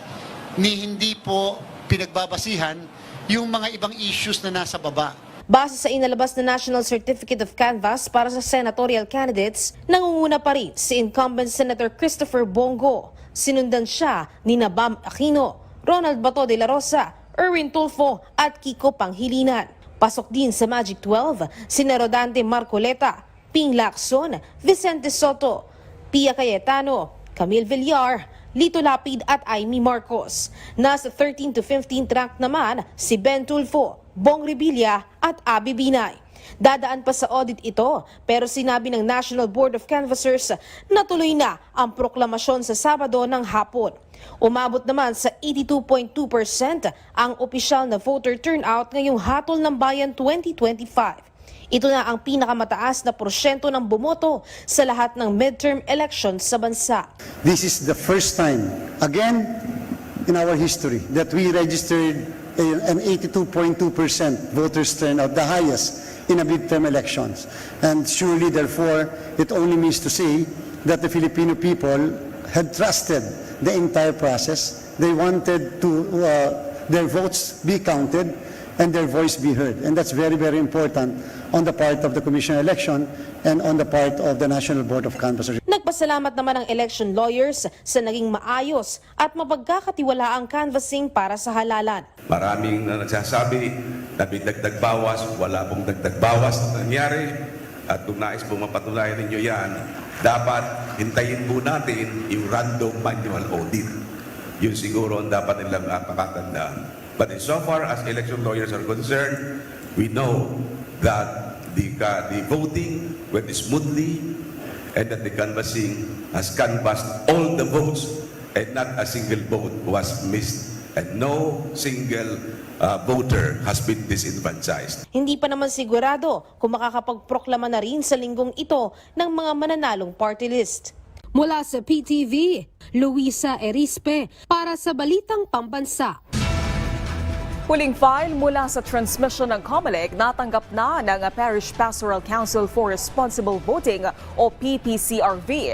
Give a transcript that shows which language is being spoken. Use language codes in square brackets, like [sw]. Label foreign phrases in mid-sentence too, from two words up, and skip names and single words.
[tl] Hindi po pinagbabasihan yung mga ibang issues na nasa baba. Base sa inalabas na National Certificate of Canvass para sa [en] senatorial candidates, [tl] nangunguna pa rin si [en] incumbent Senator [tl] Christopher Bongo. Sinundan siya ni Bam Aquino, Ronald Bato de la Rosa, Erwin Tulfo at Kiko Panghilinan. Pasok din sa Magic 12 sina Rodante Marcoleta, Ping Lacson, Vicente Soto, Pia Cayetano, Camille Villar, Lito Lapid at Amy Marcos. Nasa 13 [en] to 15th rank [tl] naman si Ben Tulfo, Bong Revilla at Abby Binay. Dadaan pa sa audit ito pero sinabi ng National Board of Canvassers na tuloy na ang proklamasyon sa Sabado ng hapon. Umabot naman sa 82.2% ang opisyal na [en] voter turnout [tl] ngayong Hatol ng Bayan 2025. Ito na ang pinakamataas na porsyento ng bumoto sa lahat ng [en] midterm elections [tl] sa bansa. [en] This is the first time, again, in our history that we registered an 82.2% voters turnout, the highest in a midterm elections. And surely, therefore, it only means to say that the Filipino people had trusted the entire process. They wanted to their votes be counted and their voice be heard. And that's very, very important on the part of the Commission on Election and on the part of the National Board of Canvassers. [tl] Nagpasalamat naman ang [en] election lawyers [tl] sa naging maayos at mapagkakatiwalaang canvassing para sa halalan. Maraming nagsasabi dagdag bawas, wala pong dagdag bawas na nangyari. At kung nais po mapatunayan ninyo yan, dapat hintayin po natin yung [en] random manual audit. [tl] Yun siguro ang dapat nilang pakatandaan. [en] But in so far as election lawyers are concerned, we know that the voting went smoothly and that the canvassing has canvassed all the votes and not a single vote was missed and no single voter has been disenfranchised. [tl] Hindi pa naman sigurado kung makakapagproklama na rin sa linggong ito ng mga mananalong [en] party list. [tl] Mula sa PTV, Luisa Erispe para sa Balitang Pambansa. Huling file mula sa transmission ng COMELEC, natanggap na ng Parish Pastoral Council for Responsible Voting o PPCRV.